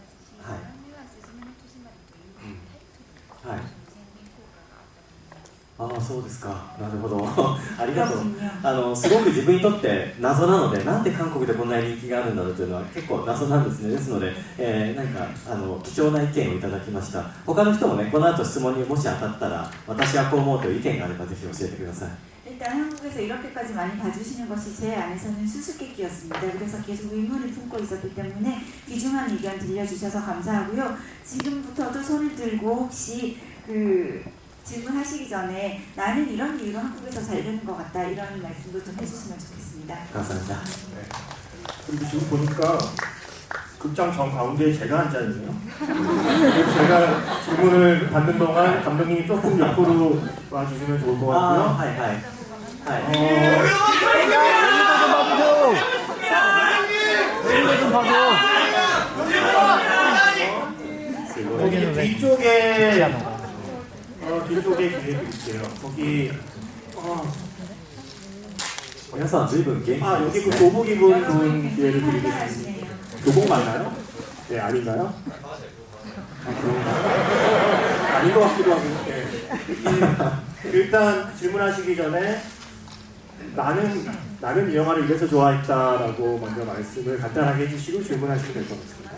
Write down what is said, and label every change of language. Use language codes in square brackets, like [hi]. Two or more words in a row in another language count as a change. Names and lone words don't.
[ja] そあそうですか、なるほどありがとう。 [ko] 그렇군요. [ja] すごく自分にとって謎なので、なんで韓国でこんなに人気があるんだろうというのは結構謎なんですね。ですので、なんか貴重な意見をいただきました。他の人もね、この後質問にもし当たったら、私はこう思うという意見があればぜひ教えてください。 [ko] 일단 한국에서 이렇게까지 많이 봐주시는 것이 제 안에서는 수수께끼였습니다. 그래서 계속 의문을 품고 있었기 때문에 귀중한 의견 들려주셔서 감사하고요. 지금부터도 손을 들고 혹시 그 질문하시기 전에 나는 이런 이유로 한국에서 잘 되는 것 같다 이런 말씀도 좀 해주시면 좋겠습니다. 감사합니다. 그리고 지금 보니까 극장 정 가운데에 제가 앉아있네요. 그래서 제가 질문을 받는 동안 감독님이 조금 옆으로 와주시면 좋을 것 같고요. [ja] はいはいはい。 [ko] 거기 뒤쪽에 뒤쪽에 기회 드릴게요. 거기 [ja] 皆さん随分元気ですね。 [ko] 여기 그 교복 입은 분 기회를 드리겠습니다. 교복 맞나요? 네, 아닌가요? 그런가요? 아닌 것 같기도 하고. 네. 일단 질문하시기 전에 나는 이 영화를 이래서 좋아했다라고 먼저 말씀을 간단하게 해주시고 질문하시면 될 것 같습니다.